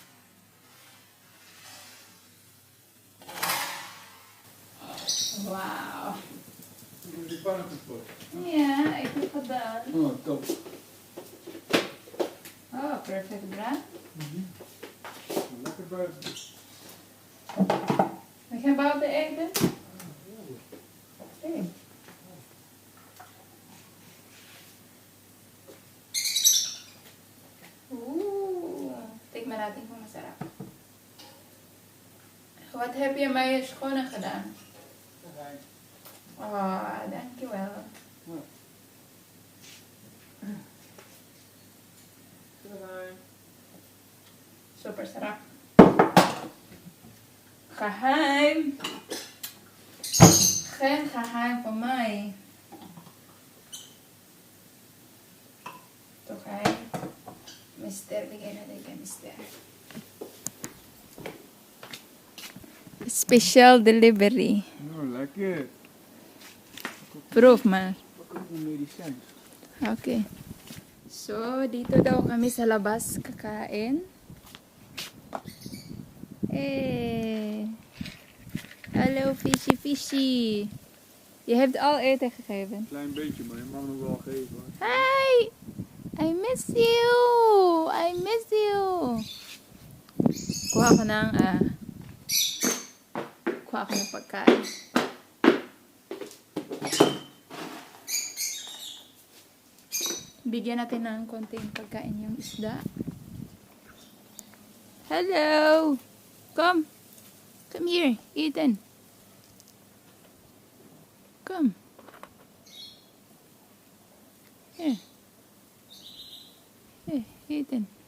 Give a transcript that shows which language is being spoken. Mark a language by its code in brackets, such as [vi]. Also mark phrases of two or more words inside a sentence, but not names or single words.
[en] Wow! [nl] Die pannenkoek. [en] Yeah, [tl] ito pa ba? [nl] Oh, top. Oh, perfect bra. Lekker buiten. We gaan buiten eten. [en] Okay. [tl] Tikman natin kung masarap. [nl] Wat heb je met je schoenen gedaan? [tl] Oh, dankjewel. Super sarap. [nl] Geheim. Geen geheim van mij. Toch hij? [tl] Mister, bigay natin kay Mister. [en] Special delivery. [nl] Oh, lekker. Proef maar. Pak ook een medicijn. [en] Okay. [tl] So, dito daw kami sa labas kakain. [en] Hey. [nl] Hallo, [en] fishy fishy. [nl] Je hebt al eten gegeven. Klein beetje, maar je mag nog wel geven. Hoor. [en] Hi! I miss you! I miss you! [tl] Kuha ko ng pagkain. Bigyan natin ng konting pagkain yung isda. [en] Hello! Come! Come here, Ethan. Come. Here. Here, Ethan.